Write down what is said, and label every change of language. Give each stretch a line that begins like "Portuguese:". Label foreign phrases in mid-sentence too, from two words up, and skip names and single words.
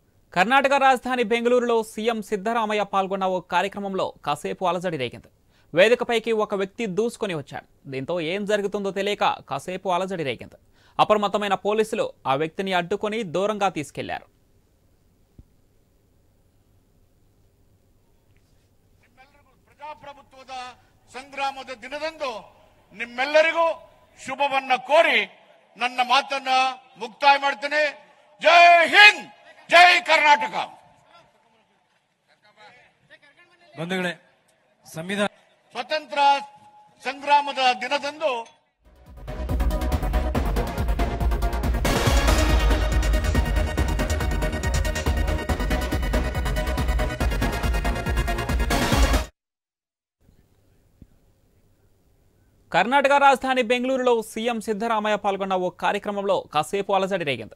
Telugu: కర్ణాటక రాజధాని బెంగళూరులో సీఎం సిద్ధరామయ్య పాల్గొన్న ఓ కార్యక్రమంలో కాసేపు అలజడి రేగింది. వేదికపైకి ఒక వ్యక్తి దూసుకొని వచ్చాడు. దీంతో ఏం జరుగుతుందో తెలియక కాసేపు అలజడి రేగింది. అప్రమత్తమైన పోలీసులు ఆ వ్యక్తిని అడ్డుకొని దూరంగా తీసుకెళ్లారు.
Kannada: ಪ್ರಜಾಪ್ರಭುತ್ವದ ಸಂಗ್ರಾಮದ ದಿನದಂದು ನಿಮ್ಮೆಲ್ಲರಿಗೂ ಶುಭವನ್ನ ಕೋರಿ ನನ್ನ ಮಾತನ್ನ ಮುಕ್ತಾಯ ಮಾಡ್ತೇನೆ. ಜೈ ಹಿಂದ್, ಜೈ ಕರ್ನಾಟಕ. ಬಂಧುಗಳೇ, ಸಂವಿಧಾನ ಸ್ವತಂತ್ರ ಸಂಗ್ರಾಮದ ದಿನದಂದು
Telugu: కర్ణాటక రాజధాని బెంగళూరులో సీఎం సిద్ధరామయ్య పాల్గొన్న ఓ కార్యక్రమంలో కాసేపు అలజడి రేగింది.